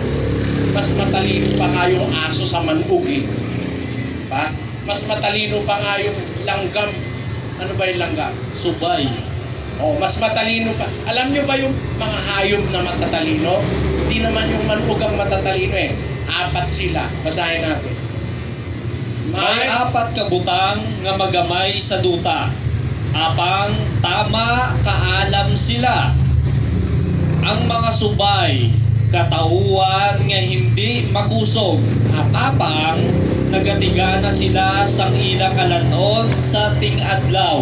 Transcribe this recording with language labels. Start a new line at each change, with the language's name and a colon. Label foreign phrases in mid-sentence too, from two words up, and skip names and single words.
Filipino: Mas matalino pa nga yung aso sa manhug eh. Pa? Mas matalino pa nga yung langgam. Ano ba yung langgam? Subay. Oh, mas matalino pa. Alam nyo ba yung mga hayop na matatalino? Hindi naman yung manhug ang matatalino eh. 4 sila. Basahin natin.
Hiligaynon: May 4 kabutang nga magamay sa duta. Apang tama kaalam sila. Ang mga subay katauhan nga hindi makusog. Apang nagatigana sila sang ila kalanon sa ting-adlaw.